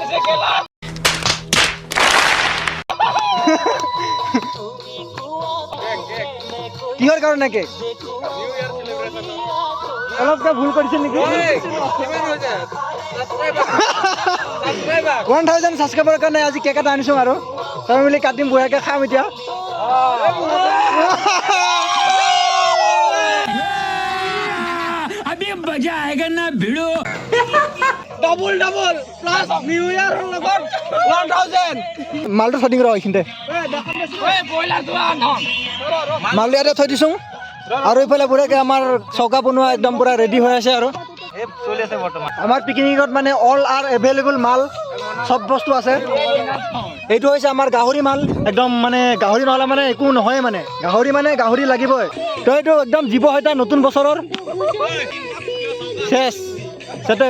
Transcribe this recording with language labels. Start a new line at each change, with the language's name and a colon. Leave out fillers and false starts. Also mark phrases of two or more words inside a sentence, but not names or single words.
Assamese: কিহৰ কাৰণে কেক অলপ ভুল কৰিছে নেকি 1000 ছাবস্ক্ৰাইবাৰৰ কাৰণে আজি কেক এটা আনিছোঁ আৰু চবে মিলি কাটিম বুঢ়াকে খাম এতিয়া
Hindi: अभी मजा आएगा ना भिड़ो
English: double plus New Year
Assamese: লগত 1000 মালটো থৈ দিম ৰ এইখিনিতে মালটো ইয়াতে থৈ দিছোঁ আৰু এইফালে বুঢ়াকে আমাৰ চৌকা বনোৱা একদম পুৰা ৰেডি হৈ আছে আৰু চলি আছে বৰ্তমান আমাৰ পিকনিকত মানে
English: all are available
Assamese: মাল সব বস্তু আছে এইটো হৈছে আমাৰ গাহৰি মাল একদম মানে গাহৰি নহ'লে মানে একো নহয় মানে গাহৰি লাগিবই তো এইটো একদম জীৱ হত্যা নতুন বছৰৰ শেষ ছেটআপ